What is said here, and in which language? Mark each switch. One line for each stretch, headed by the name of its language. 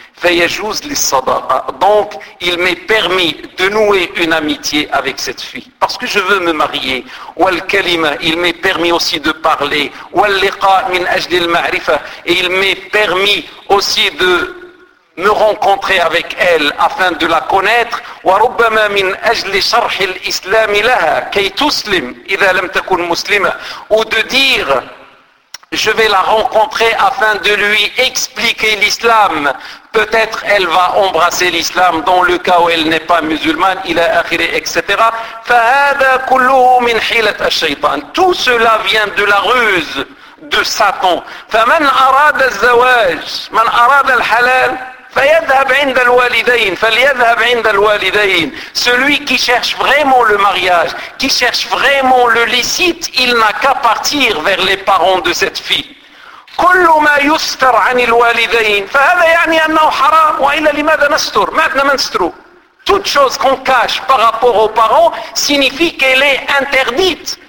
Arabic: Fayajouz li sadaqa.
French: Donc il m'est permis de nouer une amitié avec cette fille. Parce que je veux me marier.
Arabic: Wal kalima,
French: il m'est permis aussi de parler.
Arabic: Wal liqa min ajli al ma'rifa.
French: Et il m'est permis aussi de me rencontrer avec elle afin de la connaître.
Arabic: وربما من أجل شرح الإسلام لها كي تسلم إذا لم تكن مسلمة.
French: Ou de dire je vais la rencontrer afin de lui expliquer l'islam. Peut-être elle va embrasser l'islam dans le cas où elle n'est pas musulmane, il a akhiré, etc.
Arabic: فهذا كله من حيلة الشيطان.
French: Tout cela vient de la ruse de Satan.
Arabic: فمن أراد الزواج من أراد الحلال فَيَذْهَبْ عِنْدَ الْوَالِدَيْنِ فَلْيَذْهَبْ عِنْدَ الْوَالِدَيْنِ.
French: Celui qui cherche vraiment le mariage, qui cherche vraiment le licite, il n'a qu'à partir vers les parents de cette fille.
Arabic: كُلُّ مَا يُسْتَرْ عَنِ الْوَالِدَيْنِ فَهَذَا يَعْنِي أَنَّهُ حَرَامٌ وَإِلَّا لِمَاذَا نَسْتُرْ مَاذَا نَسْتُرُ.
French: Toute chose qu'on cache par rapport aux parents signifie qu'elle est interdite.